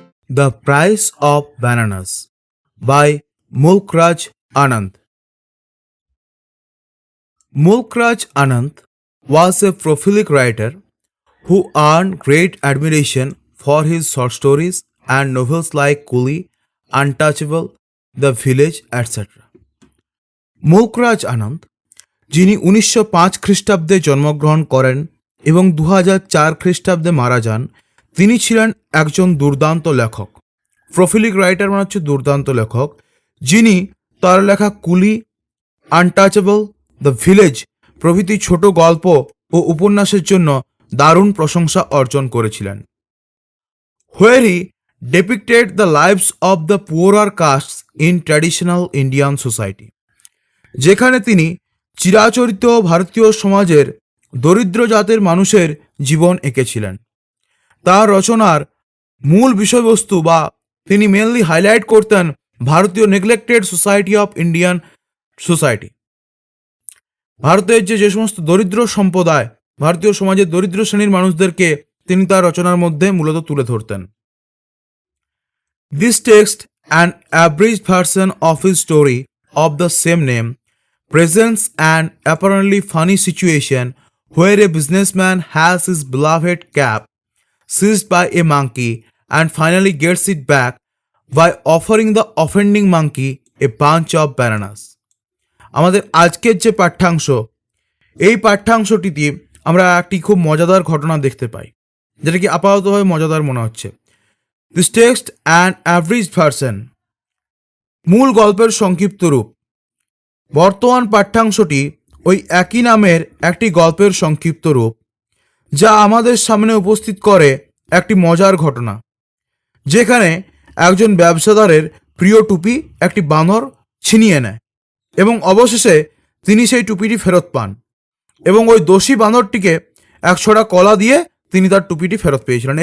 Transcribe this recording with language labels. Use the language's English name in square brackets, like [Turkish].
[English] The Price of Bananas by Mulkraj Anand. Mulkraj Anand was a prolific writer who earned great admiration for his short stories and novels like Coolie, Untouchable, The Village, etc. [Bangla] Mulk Raj আনন্দ, যিনি 1905 খ্রিস্টাব্দে জন্মগ্রহণ করেন এবং 2004 খ্রিস্টাব্দে মারা যান, তিনি ছিলেন একজন দুর্দান্ত লেখক। [English] prolific writer [Bangla] মানে হচ্ছে দুর্দান্ত লেখক, যিনি তার লেখা কুলি, আনটাচেবল, দ্য ভিলেজ প্রভৃতি ছোট গল্প ও উপন্যাসের জন্য দারুণ প্রশংসা অর্জন করেছিলেন। [English] where he depicted the lives of the poorer castes in traditional Indian society, [Bangla] যেখানে তিনি চিরাচরিত ভারতীয় সমাজের দরিদ্র জাতের মানুষের জীবন এঁকেছিলেন। তার রচনার মূল বিষয়বস্তু বা তিনি মেনলি হাইলাইট করতেন ভারতীয় [English] neglected society of Indian society, [Bangla] ভারতের যে সমস্ত দরিদ্র সম্প্রদায়, ভারতীয় সমাজের দরিদ্র শ্রেণীর মানুষদেরকে তিনি তার রচনার মধ্যে মূলত তুলে ধরতেন। [English] This text an abridged version of his story of the same name presents an apparently funny situation where a businessman has his beloved cap seized by a monkey and finally gets it back by offering the offending monkey a bunch of bananas. [Bangla] আমাদের আজকের যে পাঠ্যাংশ, এই পাঠ্যাংশটিতে আমরা একটি খুব মজাদার ঘটনা দেখতে পাই, যেটা কি আপাততভাবে মজাদার মনে হচ্ছে। [English] this text an average version, [Bangla] মূল গল্পের সংক্ষিপ্ত রূপ। বর্তমান পাঠ্যাংশটি ওই একই নামের একটি গল্পের সংক্ষিপ্ত রূপ, যা আমাদের সামনে উপস্থিত করে একটি মজার ঘটনা, যেখানে একজন ব্যবসাদারের প্রিয় টুপি একটি বানর ছিনিয়ে নেয় এবং অবশেষে তিনি সেই টুপিটি ফেরত পান এবং ওই দোষী বানরটিকে এক ছড়া কলা দিয়ে তিনি তার টুপিটি ফেরত পেয়েছিলেন।